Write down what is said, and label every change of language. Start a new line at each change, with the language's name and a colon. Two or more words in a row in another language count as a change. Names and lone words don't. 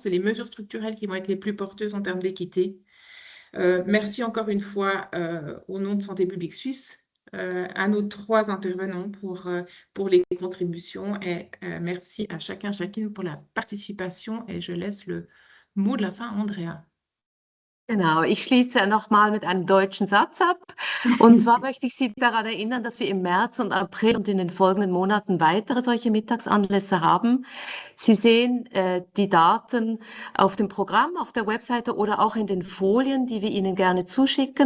French: C'est les mesures structurelles qui vont être les plus porteuses en termes d'équité. Merci encore une fois au nom de Santé publique suisse à nos 3 intervenants pour les contributions et merci à chacun, chacune pour la participation et je laisse le mot de la fin à Andrea.
German: Genau, ich schließe nochmal mit einem deutschen Satz ab. Und zwar möchte ich Sie daran erinnern, dass wir im März und April und in den folgenden Monaten weitere solche Mittagsanlässe haben. Sie sehen die Daten auf dem Programm, auf der Webseite oder auch in den Folien, die wir Ihnen gerne zuschicken.